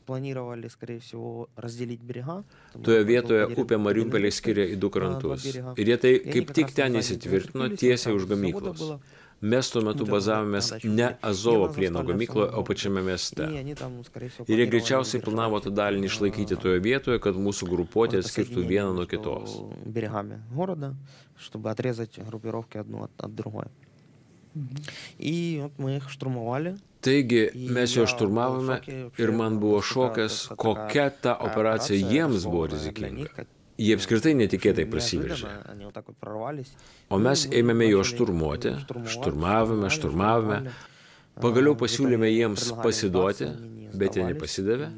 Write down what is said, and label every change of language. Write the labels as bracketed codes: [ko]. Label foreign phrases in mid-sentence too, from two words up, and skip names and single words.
[lt] Toje vietoje upė Mariupolyje skiria į 2 krantus. Ir jie tai kaip tik ten įsitvirtino tiesiai už gamyklos. Mes tuo metu bazavomės ne Azovo plieno gamykloje, o pačiame mieste. Ir jie greičiausiai planavo tą dalinį išlaikyti toje vietoje, kad mūsų grupuotė atskirtų vieną nuo kitos. [ru] Чтобы отрезать группировки одну от другой. И вот мы их штурмовали. [lt] Taigi, mes jo šturmavome ir man buvo šokas, kokia ta operacija jiems buvo rizikinga. Jie apskritai netikėtai prasiveržė. O mes ėmėme jo šturmuoti, šturmavome. Pagaliau pasiūlėme jiems pasiduoti, bet jie nepasidavė.